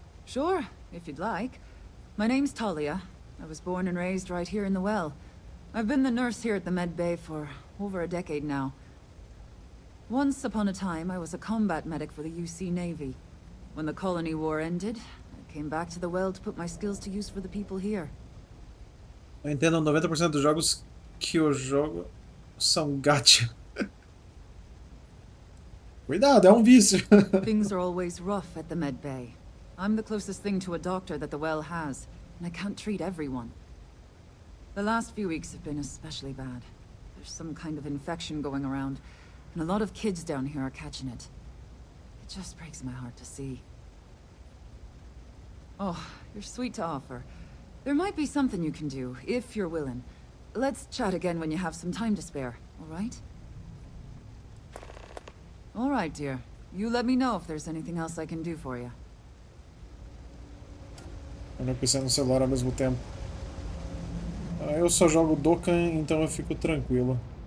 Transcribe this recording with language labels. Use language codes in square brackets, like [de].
[en] Sure, if you'd like. My name's Talia. I was born and raised right here in the well. I've been the nurse here at the med bay for over a decade now. Once upon a time, I was a combat medic for the UC Navy. When the colony war ended, I came back to the well to put my skills to use for the people here. [pt] Eu entendo 90% dos jogos que eu jogo são gacha. Cuidado, é um vício. [en] Things are always rough at the med bay. I'm the closest thing to a doctor that the well has, and I can't treat everyone. The last few weeks have been especially bad. There's some kind of infection going around, and a lot of kids down here are catching it. It just breaks my heart to see. Oh, you're sweet to offer. There might be something you can do, if you're willing. Let's chat again when you have some time to spare, all right? All right, dear. You let me know if there's anything else I can do for you. [pt] Eu não pensei no celular ao mesmo tempo. Eu só jogo Dokkan, então eu fico tranquilo.